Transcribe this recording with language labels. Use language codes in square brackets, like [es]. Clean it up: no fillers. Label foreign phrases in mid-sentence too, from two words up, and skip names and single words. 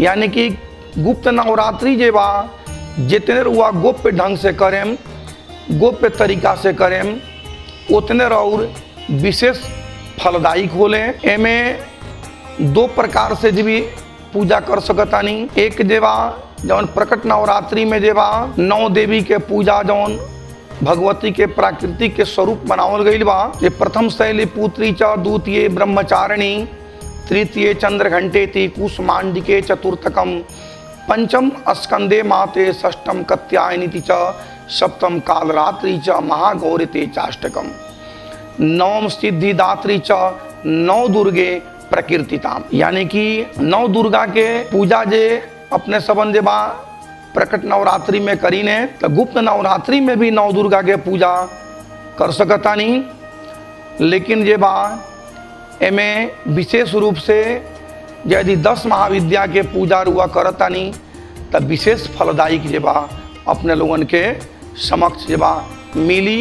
[bho] यानी कि गुप्त नवरात्रि जेबा जितने रुआ गोप्य ढंग से करें, गोप्य तरीका से करें, उतने और विशेष फलदायक होले। एमे 2 प्रकार से भी पूजा कर सकतानी। एक जेबा जौन प्रकट नवरात्रि में जेबा 9 देवी के पूजा जौन भगवती के प्राकृतिक के स्वरूप बनावल गईल बा। [sa] ये प्रथम शैली पुत्री च, द्वितीय ब्रह्मचारिणी, तृतीय चंद्रघंटेति, कुसुमांडिके चतुर्थकम, पंचम स्कंदे माते, षष्ठम कत्यायनीति च, सप्तम कालरात्रि च, महागौरिते चाष्टकम, नवम सिद्धिदात्री च, 9 दुर्गे प्रकीर्तिताम। [bho] यानी कि 9 दुर्गा के पूजा जे अपने सबन जे बा प्रकट नवरात्रि में करी ने तो गुप्त नवरात्रि में भी 9 दुर्गा के पूजा कर सकतानी। लेकिन जे बा एमे विशेष रूप से यदि 10 महाविद्या के पूजा रुआ करतानी तब विशेष फलदायक जेबा अपने लोगन के समक्ष जेबा मिली।